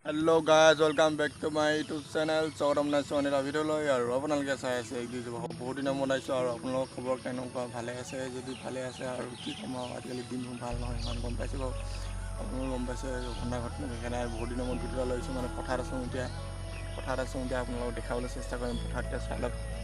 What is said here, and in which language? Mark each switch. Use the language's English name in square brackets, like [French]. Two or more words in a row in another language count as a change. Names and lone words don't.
[English] Hello guys welcome back to my YouTube channel [Assamese] सौरभ नाचवानी ভিডিঅ'লৈ আৰু আপোনালোকে চাই আছে বহুত দিনৰ মূৰত আহিছোঁ আৰু আপোনালোকৰ খবৰ কেনেকুৱা ভালে আছে যদি ভালে আছে আৰু কি ক'ম আৰু আজিকালি দিনবোৰ ভাল নহয় ইমান গম পাইছোঁ বাৰু আপোনালোকে গম পাইছে ঘটনা সেইকাৰণে বহুত দিনৰ মূৰত ভিডিঅ' লৈছোঁ মানে পথাৰত আছোঁ এতিয়া আপোনালোকক দেখাবলৈ চেষ্টা কৰিম পথাৰত চাই লওক